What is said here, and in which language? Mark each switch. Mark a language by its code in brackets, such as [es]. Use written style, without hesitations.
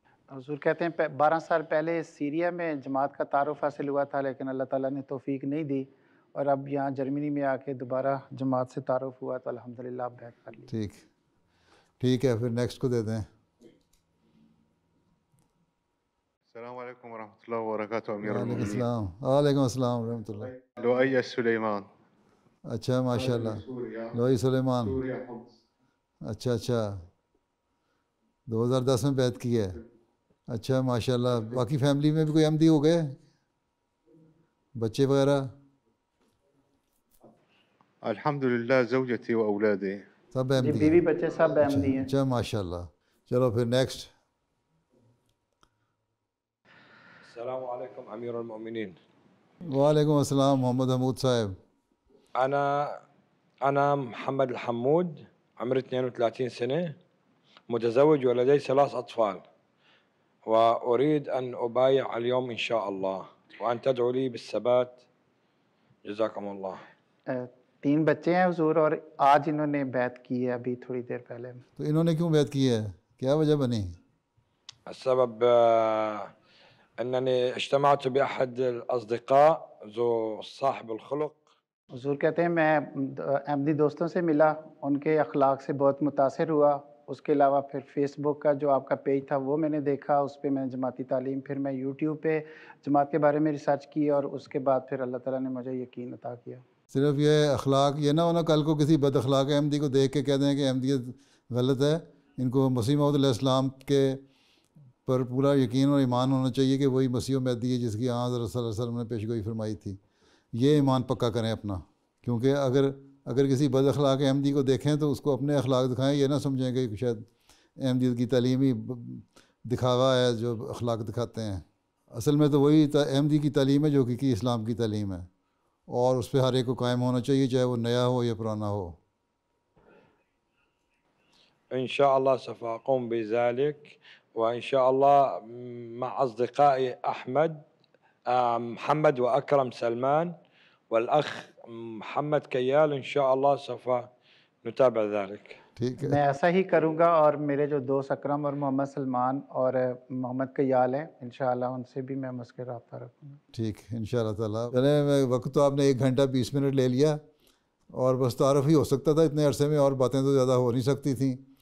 [ur] حضور کہتے ہیں 12 سال پہلے سیریا میں جماعت کا تعارف حاصل ہوا تھا، لیکن اللہ تعالیٰ نے توفیق نہیں دی، اور اب یہاں جرمنی میں آ کے دوبارہ جماعت سے تعارف ہوا تو الحمدللہ آپ بیعت کر لی. ٹھیک ہے، پھر نیکسٹ کو دے دیں. [ar] السلام عليكم ورحمة الله وبركاته أمير [ur] وعلیکم [ar] المؤمنين. [ur] السلام. وعلیکم السلام ورحمۃ اللہ. [ar] لؤي سليمان. [ur] اچھا ماشاء اللہ. لوئی سلیمان. اچھا اچھا 2010 میں بیعت کی ہے. اچھا ماشاء اللہ. باقی فیملی میں بھی کوئی احمدی ہو گئے بچے وغیرہ؟ [ar] الحمد لله زوجتي وأولادي. [ur] سب احمدی بیوی بچے سب احمدی ہیں. اچھا ماشاء اللہ. چلو پھر نیکسٹ. [ar] السلام عليكم أمير المؤمنين. [ur] وعلیکم السلام محمد حمود صاحب. [ar] أنا محمد الحمود، عمري 32 سنة، متزوج ولدي 3 أطفال، وأريد أن أبايع اليوم إن شاء الله، وأن تدعو لي بالثبات. جزاكم الله. [ur] 3 بچے ہیں حضور، اور آج انہوں نے بیعت کی ہے ابھی تھوڑی دیر پہلے. تو انہوں نے کیوں بیعت کی ہے؟ کیا وجہ بنی؟ السبب أنني اجتمعت بأحد الأصدقاء ذو صاحب الخلق. حضور کہتے ہیں میں احمدی دوستوں سے ملا، ان کے اخلاق سے بہت متاثر ہوا. اس کے علاوہ پھر فیس بک کا جو آپ کا پیج تھا وہ میں نے دیکھا، اس پہ میں نے جماعتی تعلیم، پھر میں یوٹیوب پہ جماعت کے بارے میں ریسرچ کی، اور اس کے بعد پھر اللہ تعالیٰ نے مجھے یقین عطا کیا. صرف یہ اخلاق، یہ نہ ہونا کل کو کسی بد اخلاق احمدی کو دیکھ کے کہہ دیں کہ احمدیت غلط ہے. ان کو مسیح موعود علیہ السلام کے پر پورا یقین اور ایمان ہونا چاہیے کہ وہی مسیح و مہدی ہے جس کی حضرت صلی اللہ علیہ وسلم نے پیشگوئی فرمائی تھی. یہ ایمان پکا کریں اپنا، کیونکہ اگر کسی بد اخلاق احمدی کو دیکھیں تو اس کو اپنے اخلاق دکھائیں. یہ نہ سمجھیں کہ شاید احمدیت کی تعلیم ہی دکھاوا ہے جو اخلاق دکھاتے ہیں. اصل میں تو وہی احمدی کی تعلیم ہے جو کہ اسلام کی تعلیم ہے، اور اس پہ ہر ایک کو قائم ہونا چاہیے، چاہے وہ نیا ہو یا پرانا ہو. [ar] إن شاء الله سوف أقوم بذلك، وإن شاء الله مع أصدقائي أحمد محمد وأكرم سلمان والأخ محمد كيال، إن شاء الله سوف نتابع ذلك. [ur] میں ایسا ہی کروں گا، اور میرے جو دوست اکرم اور محمد سلمان اور محمد کیال ہیں، انشاءاللہ ان سے بھی میں مسکر رابطہ رکھوں گا. ٹھیک ہے انشاءاللہ تعالیٰ. چلیں، وقت تو آپ نے 1 گھنٹہ 20 منٹ لے لیا، اور بس تعارف ہی ہو سکتا تھا اتنے عرصے میں، اور باتیں تو زیادہ ہو نہیں سکتی تھیں.